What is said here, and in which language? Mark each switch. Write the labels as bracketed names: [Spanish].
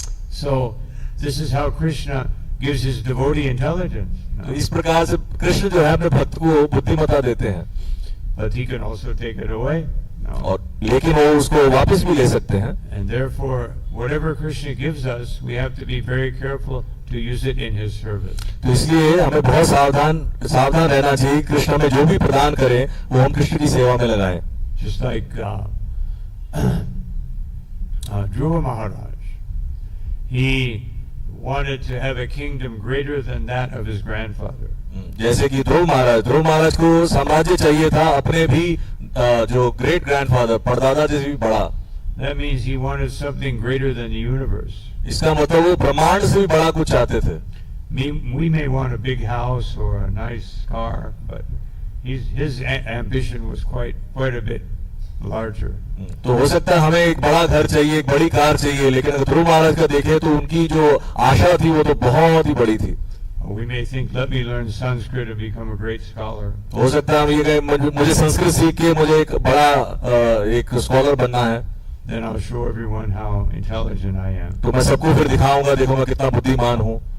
[English] So this is how Krishna gives his devotee intelligence. [Hindi] तो इस प्रकार से कृष्ण जो है अपने भक्त को बुद्धिमत्ता देते हैं. [English] But he can also take it away. [Hindi] और लेकिन वो उसको वापस भी ले सकते हैं. [English] And therefore, whatever Krishna gives us, we have to be very careful to use it in his service. [Hindi] तो इसलिए हमें बहुत सावधान रहना चाहिए. कृष्ण हमें जो भी प्रदान करें वो हम कृष्ण की सेवा में लगाएं. [English] Just like Dhruva Maharaj, he wanted to have a kingdom greater than that of his grandfather. [Hindi] जैसे कि ध्रुव महाराज को साम्राज्य चाहिए था अपने भी जो [English] great grandfather [Hindi] परदादा जैसे भी बड़ा. [English] That means he wanted something greater than the universe. [Hindi] इसका मतलब वो ब्रह्मांड से भी बड़ा कुछ चाहते थे. [English] We may want a big house or a nice car, but his ambition was quite a bit larger. [Hindi] तो हो सकता है हमें एक बड़ा घर चाहिए, एक बड़ी कार चाहिए, लेकिन अगर ध्रुव महाराज का देखें तो उनकी जो आशा थी वो तो बहुत ही बड़ी थी. [English] We may think, let me learn Sanskrit and become a great scholar. [Hindi] हो सकता है हम ये कहें मुझे संस्कृत सीख के मुझे एक बड़ा एक स्कॉलर बनना है. [English] Then I'll show everyone how intelligent I am. [Hindi] तो मैं सबको फिर दिखाऊंगा, देखो मैं कितना बुद्धिमान हूँ.